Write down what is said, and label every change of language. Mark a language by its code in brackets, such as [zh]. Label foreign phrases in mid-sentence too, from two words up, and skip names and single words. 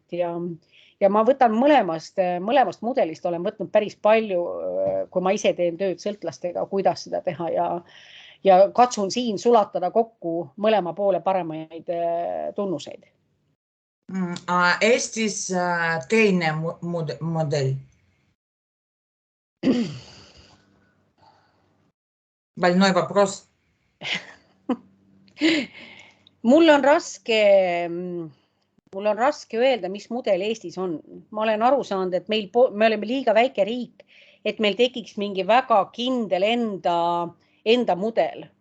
[et] Ja ma võtan mõlemast mudelist, olen võtnud päris palju, kui ma ise teen tööd sõltlastega, kuidas seda teha ja katsun siin sulatada kokku mõlema poole paremaid tunnuseid. Eestis teine model? [ru] Больной вопрос. [et] Mul on raske öelda, mis mudel Eestis on. Ma olen aru saanud, et me oleme liiga väike riik, et meil tekiks mingi väga kindel enda mudel.